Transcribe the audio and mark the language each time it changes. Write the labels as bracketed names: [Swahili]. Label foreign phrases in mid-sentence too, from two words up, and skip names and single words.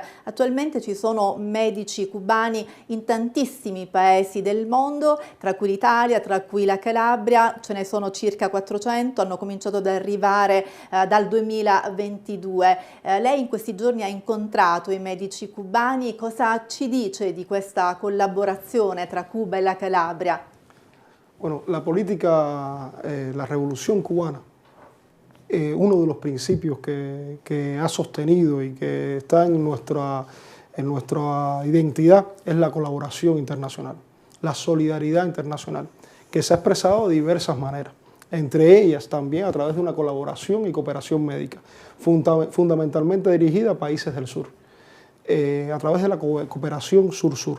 [Italian] Attualmente ci sono medici cubani in tantissimi paesi del mondo, tra cui l'Italia, tra cui la Calabria, ce ne sono circa 400, hanno cominciato ad arrivare dal 2022. Lei in questi giorni ha incontrato i medici cubani, cosa ci dice di questa collaborazione tra Cuba e la Calabria? [Spanish] Bueno, la política, la revolución cubana, uno de los principios que ha sostenido y que está en nuestra identidad es la colaboración internacional, la solidaridad internacional, que se ha expresado de diversas maneras, entre ellas también a través de una colaboración y cooperación médica, fundamentalmente dirigida a países del sur, a través de la cooperación sur-sur.